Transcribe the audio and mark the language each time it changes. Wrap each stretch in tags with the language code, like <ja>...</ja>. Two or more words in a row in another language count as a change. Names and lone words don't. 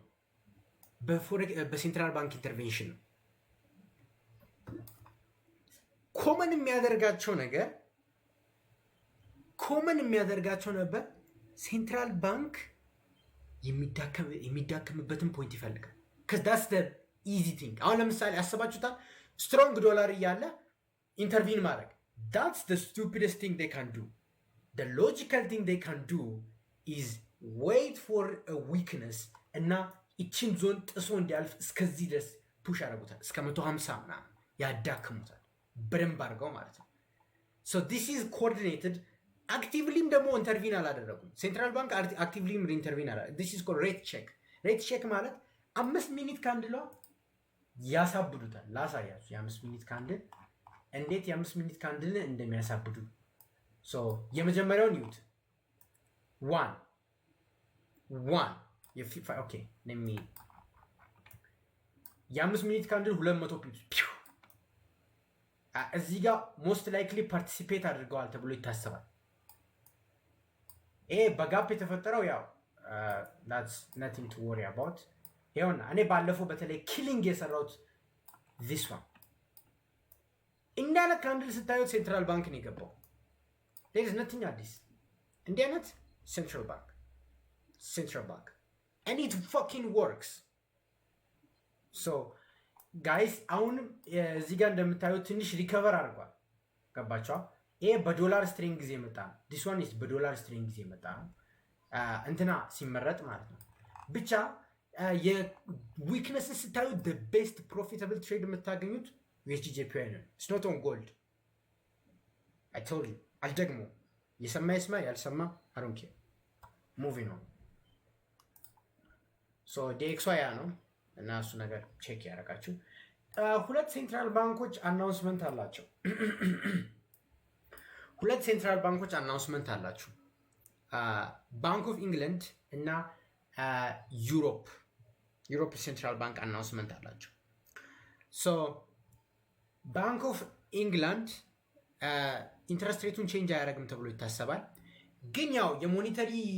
<am>በሴንትራል ባንክ ኢንተርቬንሽን ነው። ኮመን የሚያደርጋቸው ነበር ሴንትራል ባንክ የሚዳከምበትን ፖይንት ይፈልጋል።</am> <en>that's the easy thing።</en> <am>አሁን ለምሳሌ አስባችሁታል?</am> <en>strong dollar</en> <am>እያለ ኢንተርቪን ማድረግ</am> <en>that's the stupidest thing they can do. The logical thing they can do is wait for a weakness</en> <am>እና እቺን ዞን ጥሶ እንዲያልፍ እስከዚህ ድረስ ፑሽ ያደርጉታል። እስከ 150 ምናምን ያዳክሙታል በደንብ አድርገው ማለት ነው።</am> <en>so this is coordinated.</en> <am>አክቲቭሊም ደግሞ ኢንተርቪን አላደረጉም። ሴንትራል ባንክ አክቲቭሊም ኢንተርቪን አላ</am> <en>this is called rate check.</en> <am>rate check ማለት 5 ሚኒት ካንድሏ ያሳብዱታል። ላሳያችሁ የ5 ሚኒት ካንድል እንዴት የ5 ሚኒት ካንድል እንደሚያሳብዱ። የመጀመሪያውን ይዩት። ኦኬ የ5 ሚኒት ካንድል 200 ፒፕስ እዚህ ጋር</am> <en>most likely</en> <am>ፓርቲሲፔት አድርገዋል ተብሎ ይታሰባል። ይሄ በጋፕ የተፈጠረው ያው</am> <en>that's nothing to worry about።</en> <am>ይኸውና እኔ ባለፈው በተለይ ኪሊንግ የሰራሁት</am> <en>this one</en> <am>እንዳለ ካንድል ስታዩት ሴንትራል ባንክ ነው የገባው።</am> <en>there is nothing</en> <am>አዲስ። እንዲህ አይነት ሴንትራል ባንክ</am> <en>and it fucking works. so guys</en> <am>አሁንም እዚህ ጋር እንደምታዩት ትንሽ ሪከቨር አድርጓል። ገባችኋል? ይሄ በዶላር ስትሬንግ ጊዜ መጣ ነው።</am> <en>this one is</en> <am>በዶላር ስትሬንግ ጊዜ መጣ ነው እንትና ሲመረጥ ማለት ነው። ብቻ የዊክነስ ስታዩት</am> <en>the best profitable trade</en> <am>የምታገኙት USD JPY ነው።</am> <en>it's not on gold. I told you</en> <am>አልደግሞ የሰማ ይስማ ያልሰማ</am> <en>I don't care. moving on.</en> <am>so DXY ያ ነው እና እሱ ነገር ቼክ ያደርጋችሁ። ሁለት ሴንትራል ባንኮች አናውንስመንት አላቸው። ሁለት ሴንትራል ባንኮች አናውንስመንት አላቸው። ባንክ ኦፍ ኢንግላንድ እና ዩሮፕ ሴንትራል ባንክ አናውንስመንት አላቸው። ሶ ባንክ ኦፍ ኢንግላንድ ኢንትረስት ሬቱን ቼንጅ አያደርግም ተብሎ ይታሰባል። ግን ያው የሞኔተሪ</am>